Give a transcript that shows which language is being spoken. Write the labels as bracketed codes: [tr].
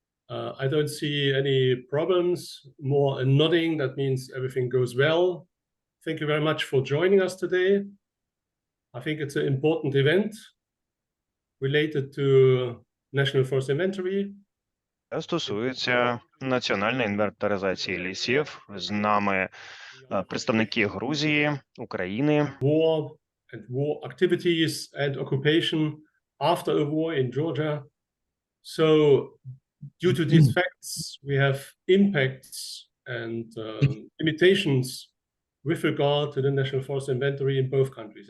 [en] I don't see any problems, more a nodding, that means everything goes well. Thank you very much for joining us today. I think it's an important event related to National Forest Inventory. [uk] Стосується національної інвентаризації лісів. З нами представники Грузії, України. [en] War and war activities and occupation after a war in Georgia. So due to these facts, we have impacts and limitations with regard to the National Forest Inventory in both countries.